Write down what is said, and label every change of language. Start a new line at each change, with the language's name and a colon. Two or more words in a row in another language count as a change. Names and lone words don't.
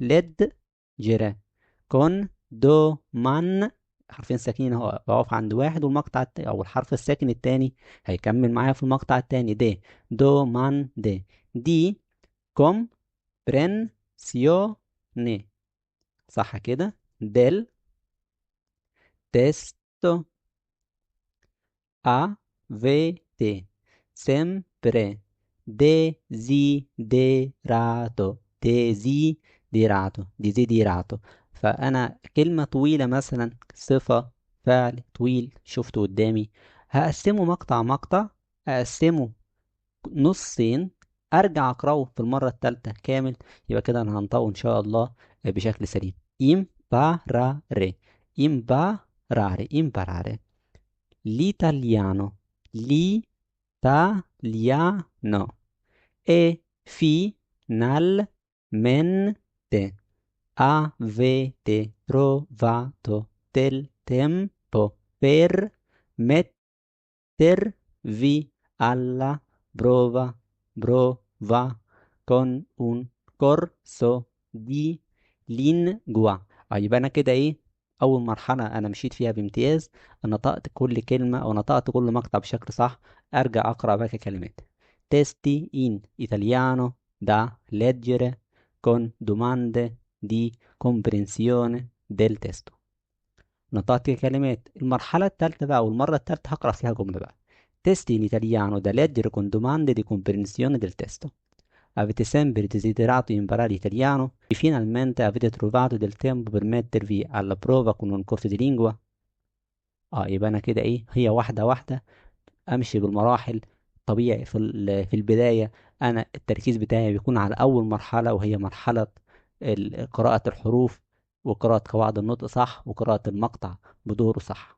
Italian: led gera con do man,
Arabic: حرفين ساكنين اهو، بقف عند واحد والمقطع او الحرف الساكن التاني هيكمل معايا في المقطع التاني.
Italian: di do man di di com pren sio ne.
Arabic: صح كده؟
Italian: del testo avete sempre desiderato. desiderato.
Arabic: فأنا كلمة طويلة مثلا، صفة فعل طويل شفته قدامي، هقسمه مقطع مقطع، أقسمه نصين، أرجع أقرأه في المرة الثالثة كامل. يبقى كده أنا هنطقه إن شاء الله بشكل سليم.
Italian: imparare imparare l'italiano, l'italiano e finalmente avete trovato del tempo per mettervi alla prova con un corso di lingua.
Arabic: يبقى انا كده ايه؟ اول مرحله انا مشيت فيها بامتياز، نطقت كل كلمه او نطقت كل مقطع بشكل صح. ارجع اقرا باقي كلمات.
Italian: testi in italiano da leggere con domande di comprensione del testo.
Arabic: نطقت كلمات. المرحله الثالثه بقى والمره الثالثه هقرا فيها جمله بقى.
Italian: testi in italiano da leggere con domande di comprensione del testo. Avete sempre desiderato imparare italiano e finalmente avete trovato del tempo per mettervi alla prova con un corso di lingua.
Arabic: يبقى انا كده ايه؟ هي واحده واحده امشي بالمراحل. طبيعي في البدايه انا التركيز بتاعي بيكون على اول مرحله وهي مرحله قراءه الحروف، وقراءه قواعد النطق صح، وقراءه المقطع بدوره صح.